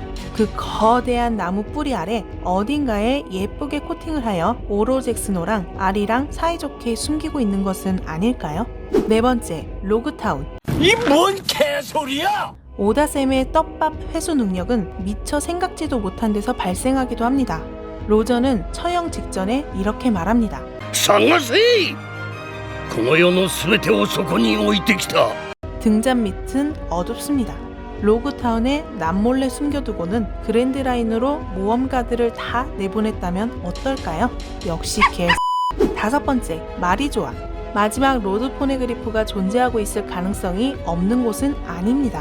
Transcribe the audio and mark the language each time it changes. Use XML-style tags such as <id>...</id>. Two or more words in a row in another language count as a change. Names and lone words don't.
<ko>그 거대한 나무 뿌리 아래 어딘가에 예쁘게 코팅을 하여 오로잭스노랑 아리랑 사이좋게 숨기고 있는 것은 아닐까요? 네 번째, 로그타운. 이 뭔 개소리야! 오다샘의 떡밥 회수 능력은 미처 생각지도 못한 데서 발생하기도 합니다. 로저는 처형 직전에 이렇게 말합니다.</ko> <ja>探せ！この世の全てをそこに置いてきた。</ja> <ko>등잔 밑은 어둡습니다. 로그타운에 남몰래 숨겨두고는 그랜드라인으로 모험가들을 다 내보냈다면 어떨까요? 역시 개. 다섯 번째, 마리조아. 마지막 로드 포네그리프가 존재하고 있을 가능성이 없는 곳은 아닙니다.</ko>